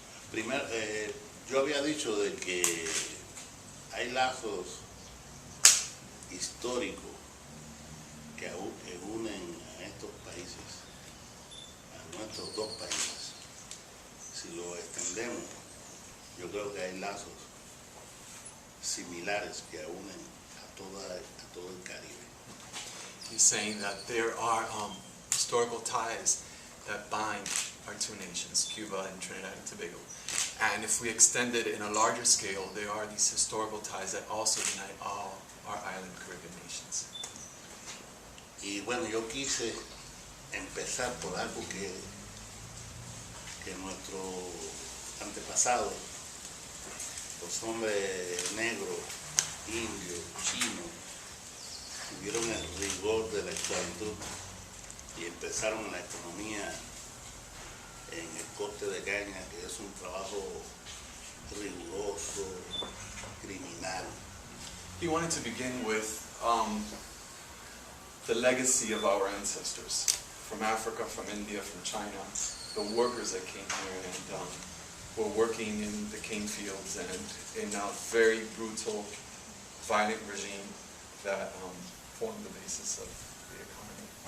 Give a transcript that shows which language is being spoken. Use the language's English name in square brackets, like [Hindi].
[Spanish] Primero, yo había dicho de que hay lazos históricos que unen a estos países, a nuestros dos países. Si lo extendemos, yo creo que hay lazos similares que unen a todo el Caribe. [English] He's saying that there are historical ties that bind our two nations, Cuba and Trinidad and Tobago. And if we extend it in a larger scale, there are these historical ties that also unite all our island Caribbean nations. [Spanish] Y bueno, yo quise empezar por algo que nuestros antepasados, los hombres negros, indios, chinos, tuvieron el rigor de la esclavitud y empezaron la economía en el corte de caña, que es un trabajo riguroso, criminal. [English] He wanted to begin with the legacy of our ancestors from Africa, from India, from China, the workers that came here and were working in the cane fields and in a very brutal, violent regime that formed the basis of the economy.